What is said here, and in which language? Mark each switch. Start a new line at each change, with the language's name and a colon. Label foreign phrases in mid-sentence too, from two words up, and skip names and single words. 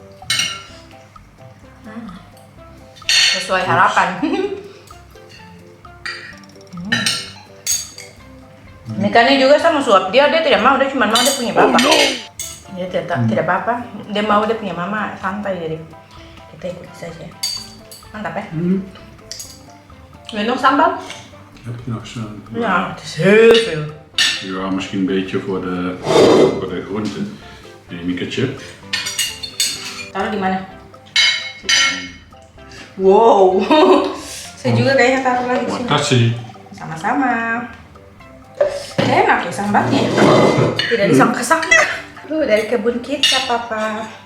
Indonesian: Sesuai harapan. Mikanya juga sama suap dia tidak mau, dia cuma mau dia punya bapak. Dia tidak apa-apa, dia mau dia punya mama, santai, jadi kita ikuti saja. Mantap ya.
Dutch: Wil je nog sambal? Heb je nog zo'n? Ja, het is heel veel. Ja, misschien een beetje voor de groenten. Neem ik het je.
Indonesian: Taruh di mana? Wow. Saya juga kayaknya taruh lagi di sini. Makasih. Sama-sama. Enak ya sambalnya. Tidak disangka-sangka. Dari kebun kita, Papa.